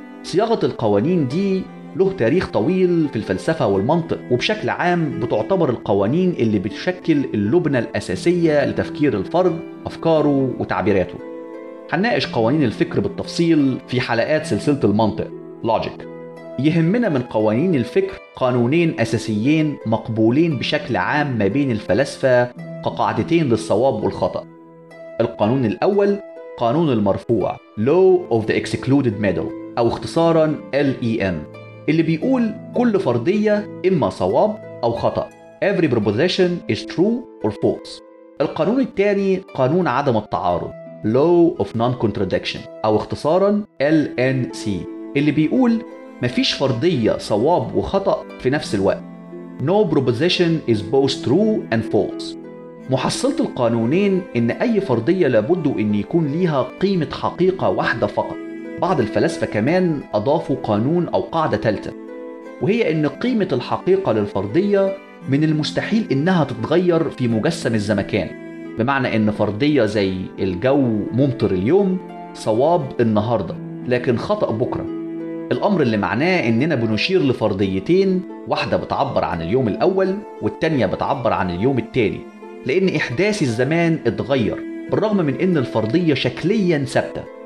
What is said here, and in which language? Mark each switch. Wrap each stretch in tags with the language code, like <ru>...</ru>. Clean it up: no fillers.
<ar>صياغة القوانين دي له تاريخ طويل في الفلسفة والمنطق، وبشكل عام بتعتبر القوانين اللي بتشكل اللبنة الأساسية لتفكير الفرد، أفكاره وتعبيراته. هنناقش قوانين الفكر بالتفصيل في حلقات سلسلة المنطق Logic. يهمنا من قوانين الفكر قانونين أساسيين مقبولين بشكل عام ما بين الفلاسفة كقاعدتين للصواب والخطأ. القانون الأول قانون المرفوع</ar> <en>Law of the Excluded Middle،</en> <ar>أو اختصاراً LEM، اللي بيقول كل فرضية إما صواب أو خطأ.</ar> <en>Every proposition is true or false.</en> <ar>القانون الثاني قانون عدم التعارض،</ar> <en>Law of Non-Contradiction،</en> <ar>أو اختصاراً LNC، اللي بيقول مفيش فرضية صواب وخطأ في نفس الوقت.</ar> <en>No proposition is both true and false.</en> <ar>محصلة القانونين إن أي فرضية لابد إن يكون ليها قيمة حقيقة واحدة فقط. بعض الفلاسفة كمان أضافوا قانون أو قاعدة ثالثة، وهي إن قيمة الحقيقة للفرضية من المستحيل إنها تتغير في مجسم الزمكان، بمعنى إن فرضية زي الجو ممطر اليوم صواب النهاردة لكن خطأ بكرة، الأمر اللي معناه إننا بنشير لفرضيتين، واحدة بتعبر عن اليوم الأول والتانية بتعبر عن اليوم التاني، لأن إحداث الزمان اتغير بالرغم من إن الفرضية شكلياً ثابتة.</ar>